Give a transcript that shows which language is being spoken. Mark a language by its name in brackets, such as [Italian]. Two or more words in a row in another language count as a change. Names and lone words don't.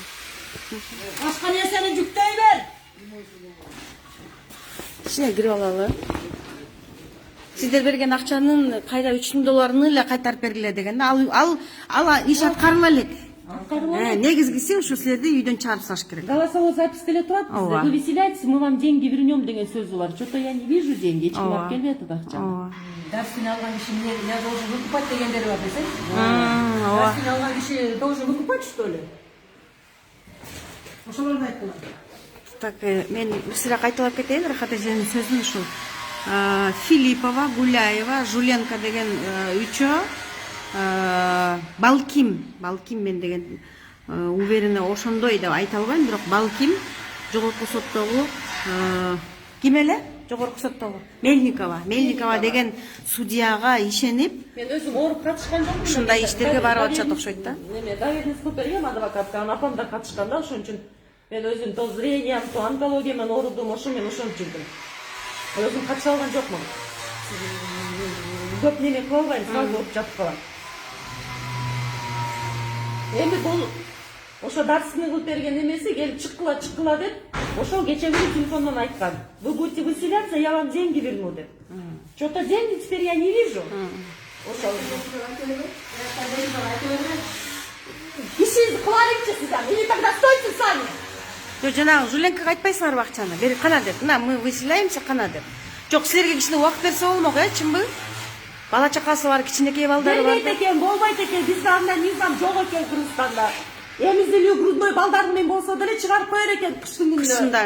[Kyrgyz] Башка нерсени жүктөй бер. Ичине кирип алалы. Сиздер берген акчанын кайра $3,000 эле кайтарып бергиле деген. Ал иш аткарыла элек. Негизгиси ушу силерди үйдөн чыгарып салыш керек. [Russian] Голосовой запись [Kyrgyz] деле турат бизде. [Russian] Вы выселяетесь, мы вам деньги вернем [Kyrgyz] деген сөзү бар. [Russian] Что-то я не вижу деньги, [Kyrgyz] эч ким алып келбей атат акчаны. Дарсыны алган киши [Russian] не должен выкупать [Kyrgyz] дегендери бар десең. Дарсыны алган киши [Russian] должен выкупать, что ли? [Kyrgyz] Ошолорду айттым. Так, мен бир сыйра кайталап кетейин, Рахат эженин сөзүн ушул. Филиппова, Гуляева, Жуленко деген үчөө, Балким мен деген уверенно ошондой деп айта албайм, бирок Балким жогорку соттогу ким эле? Жогорку соттогу Мельникова деген судьяга ишенип, мен өзүм ооруп катышкан жокмун. Ушундай иштерге барып атышат окшойт да. Неме, доверенность кылып бергем адвокатка, апам да катышкан да, ошон үчүн мен өзүм [Russian] то зрением, то онкология [Kyrgyz] менен оорудум, мен ошон жүрдүм. Өзүм катыша алган жокмун. Көп неме кылбайм, сразу ооруп жатып калам. Эми бул Ошо дарсыны кылып берген эмеси келип чыккыла деп, ошол кече күнү телефондон айткан. [Russian] Вы будете выселяться, я вам деньги верну деп. Что-то деньги теперь я не вижу. [Kyrgyz] Ошол. Ишиңизди кыла берчи сиздер. [Russian] Или тогда стойте сами. [Kyrgyz] Жок, жанагы Жуленкага айтпайсыңарбы акчаны? Бери кана деп. Мына [Russian] мы выселяемся [Kyrgyz] кана деп. Жок, силерге кичине убакыт берсе болмок, чынбы? Бала чакасы бар, кичинекей балдары бар. Бербейт экен, болбойт экен. Бизде андай мыйзам жок экен Кыргызстанда. Эмизилүү грудной балдар менен болсо деле чыгарып коер экен кыштын күнүндө.